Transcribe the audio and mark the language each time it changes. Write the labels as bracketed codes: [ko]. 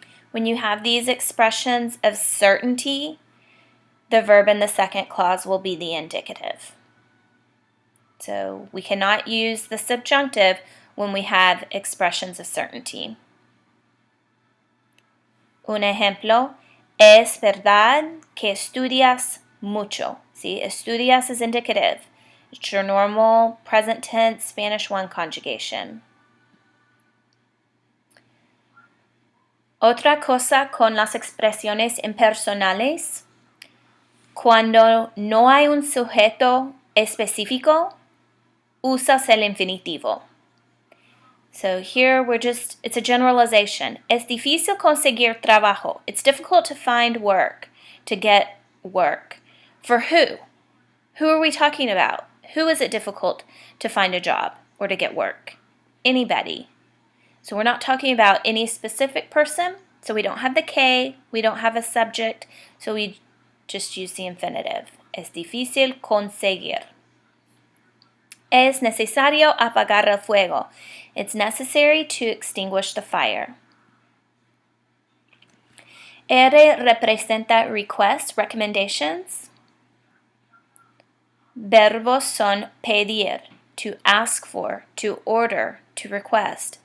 [en] When you have these expressions of certainty, the verb in the second clause will be the indicative. So we cannot use the subjunctive when we have expressions of certainty. [es] Un ejemplo, es verdad que estudias mucho. [en] See, estudias is indicative. It's your normal present tense Spanish 1 conjugation. [es] Otra cosa con las expresiones impersonales, cuando no hay un sujeto específico, usas el infinitivo. [en] So here it's a generalization. [es] Es difícil conseguir trabajo. [en] It's difficult to find work, to get work. For who? Who are we talking about? Who is it difficult to find a job or to get work? Anybody. So we're not talking about any specific person. So we don't have the K, we don't have a subject, so we just use the infinitive. [es] Es difícil conseguir. Es necesario apagar el fuego. [en] It's necessary to extinguish the fire. [es] R representa [en] request, recommendations. [es] Verbos son pedir, [en] to ask for, to order, to request.